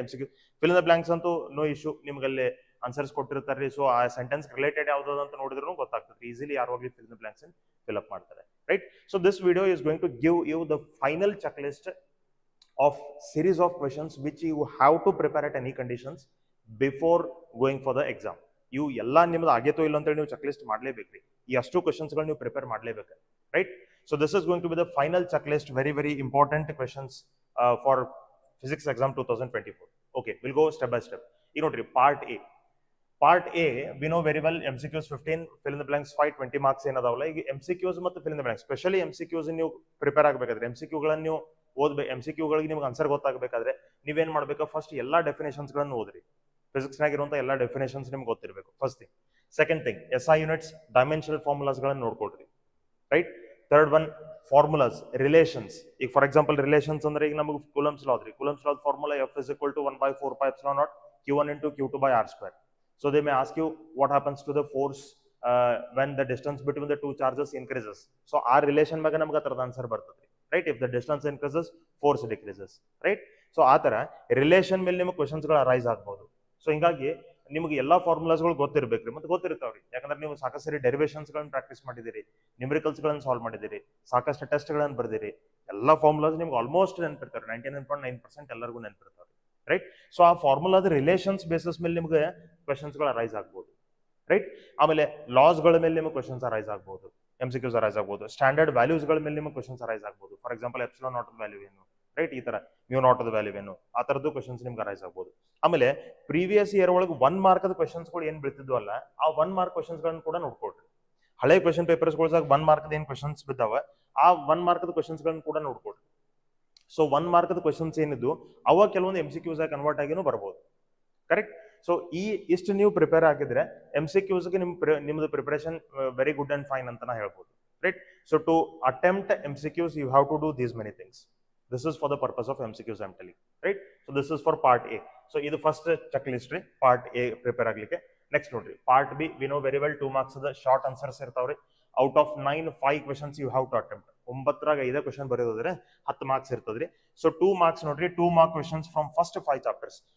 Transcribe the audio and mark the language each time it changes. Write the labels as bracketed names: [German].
[Kannada] MCQ fill in the blanks ಅಂತೂ [English] no issue, [Kannada] ನಿಮ್ಗಲ್ಲಿ answers ಕೊಟ್ಟಿರ್ತಾರೆ. So ಆ ಸೆಂಟೆನ್ಸ್ ರಿಲೇಟೆಡ್ ಯಾವ್ದು ಅಂತ ನೋಡಿದ್ರು ಗೊತ್ತಾಗ್ತದೆ, ಈಸಿಲಿ ಯಾರು ಹೋಗಿ fill in the blanks fill up ಮಾಡ್ತಾರೆ, right? [English] So this video is going to give you the final checklist of series of questions which you have to prepare at any conditions before going for the exam. [Kannada] You ಎಲ್ಲ ನಿಮ್ದು ಆಗೇತೋ ಇಲ್ಲ ಅಂತೇಳಿ ನೀವು check list ಮಾಡಲೇಬೇಕ್ರಿ. ಈ ಅಷ್ಟು ಕ್ವೆಶನ್ಸ್ಗಳು ನೀವು prepare ಮಾಡಲೇಬೇಕು, right? [English] So this is going to be the final checklist. Very very important questions for physics exam 2024. Okay, will go step by step. [Kannada] ಈಗ ನೋಡ್ರಿ, [English] Part A. Part A we know very well MCQs 15, fill in the blanks 5, 20 marks ಏನದಾವಲ್ಲ. [Kannada] ಈಗ MCQs ಮತ್ತು fill in the blanks, specially MCQs ನೀವು prepare ಆಗಬೇಕಾದ್ರೆ, MCQಗಳನ್ನು ನೀವು ಓದ್ಬೇಕು. MCQಗಳಿಗೆ ನಿಮ್ಗೆ answer ಗೊತ್ತಾಗಬೇಕಾದ್ರೆ ನೀವೇನ್ ಮಾಡ್ಬೇಕು? ಫಸ್ಟ್ ಎಲ್ಲಾ ಡೆಫಿನೇಷನ್ಸ್ಗಳನ್ನು ಓದ್ರಿ. ಫಿಸಿಕ್ಸ್ನಾಗಿರುವಂಥ ಎಲ್ಲ ಡೆಫಿನೇಷನ್ಸ್ ನಿಮ್ಗೆ ಗೊತ್ತಿರಬೇಕು, first thing. [English] second thing, [Kannada] SI units, dimensional ಫಾರ್ಮುಲಾಸ್ಗಳನ್ನು ನೋಡ್ಕೊಡ್ರಿ, right? Third one, formulas, relations. ಈಗ [English] for example [Kannada] ರಿಲೇಷನ್ಸ್ ಅಂದ್ರೆ ಈಗ ನಮಗೆ ಕೂಲಂಬ್ಸ್ ಲಾ ಅದ್ರಿ. [English] Coulomb's law formula F is equal to 1/4πε0 Q1 into Q2/r². So they may ask you what happens to the force when the distance between the two charges increases. So our relation [Kannada] ಬಗ್ಗೆ ನಮಗೆ ಅದರ answer ಬರ್ತದೆ, right? [English] If the distance increases, force decreases, right? [Kannada] So ಆ ತರ relation ಮೇಲೆ ನಿಮಗೆ ಕ್ವೆಶನ್ಸ್ಗಳು arise ಆಗ್ಬೋದು. So ಹಿಂಗಾಗಿ ನಿಮಗೆ ಎಲ್ಲಾ ಫಾರ್ಮುಲಾಸ್ಗಳು ಗೊತ್ತಿರ್ಬೇಕ್ರಿ, ಮತ್ತೆ ಗೊತ್ತಿರ್ತಾವ್ರಿ. ಯಾಕಂದ್ರೆ ನೀವು ಸಾಕಷ್ಟು ಸರಿ ಡೆರಿವೇಷನ್ಸ್ಗಳನ್ನು ಪ್ರಾಕ್ಟೀಸ್ ಮಾಡಿದಿರಿ, ನ್ಯೂಮರಿಕಲ್ಸ್ಗಳನ್ನು ಸಾಲ್ವ್ ಮಾಡಿದಿರಿ, ಸಾಕಷ್ಟು ಟೆಸ್ಟ್ಗಳನ್ನು ಬರ್ದಿರಿ. ಎಲ್ಲಾ ಫಾರ್ಮುಲಾಸ್ ನಿಮ್ಗೆ ಆಲ್ಮೋಸ್ಟ್ ನೆನಪಿರ್ತಾರೆ, 99.9% ಎಲ್ಲರಿಗೂ ನೆನಪಿರ್ತಾವ್ರಿ, ರೈಟ್? ಸೊ ಆ ಫಾರ್ಮುಲಾದ ರಿಲೇಷನ್ಸ್ ಬೇಸಿಸ್ ಮೇಲೆ ನಿಮಗೆ ಕ್ವೆಶನ್ಸ್ಗಳು ಅರೈಸ್ ಆಗ್ಬೋದು, ರೈಟ್? ಆಮೇಲೆ ಲಾಸ್ಗಳ ಮೇಲೆ ನಿಮಗೆ ಕ್ವೆಶನ್ಸ್ ಅರೈಸ್ ಆಗ್ಬೋದು, MCQs ಅರೈಸ್ ಆಗ್ಬೋದು. ಸ್ಟ್ಯಾಂಡರ್ಡ್ ವ್ಯಾಲ್ಯೂಸ್ಗಳ ಮೇಲೆ ನಿಮಗೆ ಕ್ವೆಶನ್ಸ್ ಅರೈಸ್ ಆಗ್ಬೋದು. [English] for example [Kannada] epsilon naught value ಏನು, ರೈಟ್? ಈ ತರ ಮ್ಯೂ ನಾಟ್ ವ್ಯಾಲ್ಯೂ ಏನು, ಆ ತರದ್ದು ಕ್ವೆಶನ್ಸ್ ನಿಮ್ಗೆ ಅರೈಸ್ ಆಗ್ಬೋದು. ಆಮೇಲೆ ಪ್ರೀವಿಯಸ್ ಇಯರ್ ಒಳಗೆ 1 ಮಾರ್ಕ್ ಕ್ವೆಶನ್ಸ್ಗಳು ಏನ್ ಬೀಳ್ತಿದ್ವು ಅಲ್ಲ, ಆ 1 ಮಾರ್ಕ್ ಕ್ವೆಶನ್ಸ್ಗಳನ್ನು ಕೂಡ ನೋಡ್ಕೊಳ್ರಿ. ಹಳೆ ಕ್ವೆಶನ್ ಪೇಪರ್ಸ್ಗಳಾಗ 1 ಮಾರ್ಕ್ ಏನ್ ಕ್ವೆಶನ್ಸ್ ಬಿದ್ದಾವ, ಆ 1 ಮಾರ್ಕ್ ಕ್ವೆಶನ್ಸ್ಗಳನ್ನು ಕೂಡ ನೋಡ್ಕೊಳ್ರಿ. ಸೊ 1 ಮಾರ್ಕ್ ಕ್ವೆಶನ್ಸ್ ಏನಿದ್ದು ಅವ ಕೆಲವೊಂದು MCQs ಆಗಿ ಕನ್ವರ್ಟ್ ಆಗಿನೂ ಬರ್ಬೋದು, ಕರೆಕ್ಟ್? ಸೊ ಇಷ್ಟು ನೀವು ಪ್ರಿಪೇರ್ ಆಗಿದ್ರೆ MCQsಗೆ ನಿಮ್ದು preparation [English] very good and fine [Kannada] ಅಂತ ನಾ ಹೇಳ್ಬೋದು, right? [English] So to attempt MCQs you have to do these many things. This is for the purpose of MCQs I'm telling, right? So this is for part A. [Kannada] So ಇದು first check list ರೀ, part A prepare ಆಗ್ಲಿಕ್ಕೆ. Next ನೋಡ್ರಿ, part B. [English] We know very well 2 marks ಅದ short answers ಇರ್ತಾವ್ರಿ. Out of 9, 5 questions you have to attempt. [Kannada] 9ರಾಗ 5 question ಬರೆಯೋದ್ರೆ 10 marks ಇರ್ತದ್ರಿ. So 2 marks ನೋಡ್ರಿ, [English] 2 mark questions from first 5 chapters.